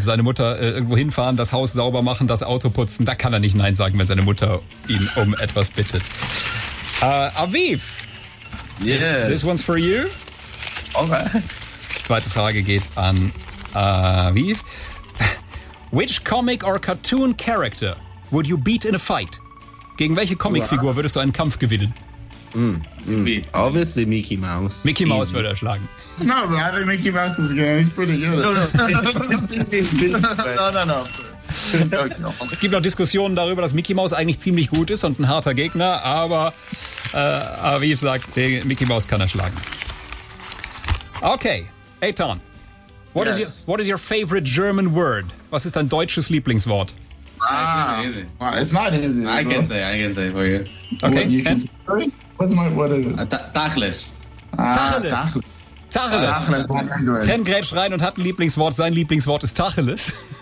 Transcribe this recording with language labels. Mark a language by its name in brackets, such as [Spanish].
[German] Seine Mutter irgendwo hinfahren, das Haus sauber machen, das Auto putzen. Da kann er nicht Nein sagen, wenn seine Mutter ihn um etwas bittet. Aviv. [English] Yes. This one's for you. Okay. [German] Zweite Frage geht an Aviv. [English] Which comic or cartoon character would you beat in a fight? [German] Gegen welche Comicfigur würdest du einen Kampf gewinnen? [English] Obviously Mickey Mouse. Mickey Mouse easy. [German] Würde er schlagen. [English] No, but I think Mickey Mouse is good. He's pretty good. No. [German] Es gibt noch Diskussionen darüber, dass Mickey Mouse eigentlich ziemlich gut ist und ein harter Gegner, aber Aviv sagt, Mickey Mouse kann er schlagen. [English] Okay, Eitan. What is your favorite German word? [German] Was ist dein deutsches Lieblingswort? [English] It's not easy. I can say for you. Okay. What is it? [German] Tacheles. Ken grätscht rein und hat ein Lieblingswort. Sein Lieblingswort ist Tacheles.